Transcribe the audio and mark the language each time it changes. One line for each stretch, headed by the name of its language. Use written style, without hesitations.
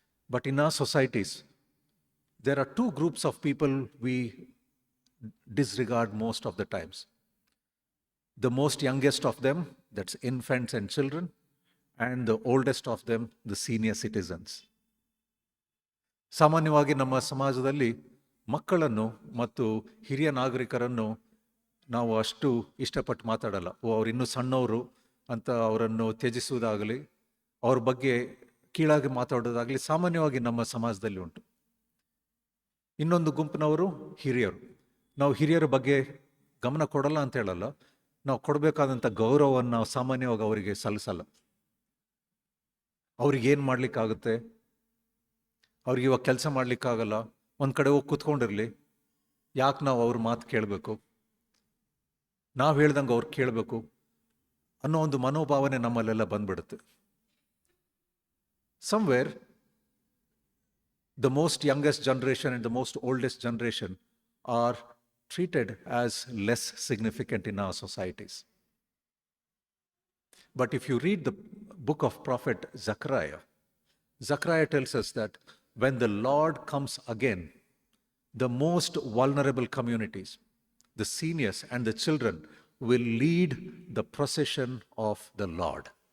English: But in our societies, there are two groups of people we disregard most of the times. The most youngest of them, that's infants and children, and the oldest of them, the senior citizens.
Kannada: ಸಾಮಾನ್ಯವಾಗಿ ನಮ್ಮ ಸಮಾಜದಲ್ಲಿ ಮಕ್ಕಳನ್ನು ಮತ್ತು ಹಿರಿಯ ನಾಗರಿಕರನ್ನು ನಾವು ಅಷ್ಟು ಇಷ್ಟಪಟ್ಟು ಮಾತಾಡಲ್ಲ. ಅವ್ರು ಇನ್ನೂ ಸಣ್ಣವರು ಅಂತ ಅವರನ್ನು ತ್ಯಜಿಸುವುದಾಗಲಿ, ಅವ್ರ ಬಗ್ಗೆ ಕೀಳಾಗಿ ಮಾತಾಡೋದಾಗಲಿ ಸಾಮಾನ್ಯವಾಗಿ ನಮ್ಮ ಸಮಾಜದಲ್ಲಿ ಉಂಟು. ಇನ್ನೊಂದು ಗುಂಪಿನವರು ಹಿರಿಯರು. ನಾವು ಹಿರಿಯರ ಬಗ್ಗೆ ಗಮನ ಕೊಡಲ್ಲ ಅಂತ ಹೇಳಲ್ಲ, ನಾವು ಕೊಡಬೇಕಾದಂಥ ಗೌರವವನ್ನು ನಾವು ಸಾಮಾನ್ಯವಾಗಿ ಅವರಿಗೆ ಸಲ್ಲಿಸಲ್ಲ. ಅವ್ರಿಗೆ ಏನು ಮಾಡ್ಲಿಕ್ಕಾಗುತ್ತೆ, ಅವ್ರಿಗೆ ಇವಾಗ ಕೆಲಸ ಮಾಡ್ಲಿಕ್ಕಾಗಲ್ಲ, ಒಂದು ಕಡೆ ಹೋಗಿ ಕೂತ್ಕೊಂಡಿರಲಿ, ಯಾಕೆ ನಾವು ಅವ್ರ ಮಾತು ಕೇಳಬೇಕು, ನಾವು ಹೇಳ್ದಂಗೆ ಅವ್ರು ಕೇಳಬೇಕು ಅನ್ನೋ ಒಂದು ಮನೋಭಾವನೆ ನಮ್ಮಲ್ಲೆಲ್ಲ ಬಂದ್ಬಿಡುತ್ತೆ.
English: Somewhere The most youngest generation and the most oldest generation are treated as less significant in our societies. But if you read the book of prophet Zechariah, Zechariah tells us that when the Lord comes again, the most vulnerable communities, the seniors and the children, will lead the procession of the Lord.